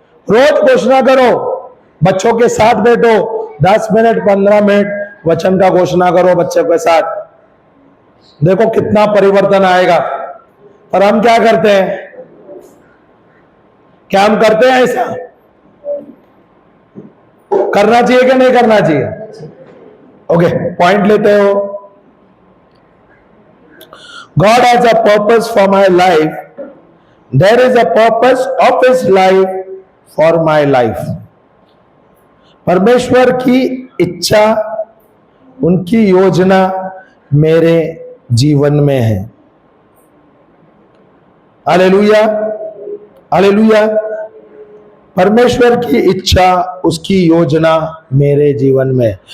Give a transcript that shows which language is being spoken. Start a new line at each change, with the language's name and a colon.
Hindi: रोज घोषणा करो, बच्चों के साथ बैठो, 10 मिनट 15 मिनट वचन का घोषणा करो बच्चों के साथ, देखो कितना परिवर्तन आएगा। और हम क्या करते हैं? क्या हम करते हैं ऐसा? करना चाहिए कि नहीं करना चाहिए? ओके, पॉइंट लेते हो।
English: God has a purpose for my life. There is a purpose of His life for my life.
Hindi: परमेश्वर की इच्छा, उनकी योजना मेरे जीवन में है। Hallelujah, hallelujah. परमेश्वर की इच्छा, उसकी योजना मेरे जीवन में।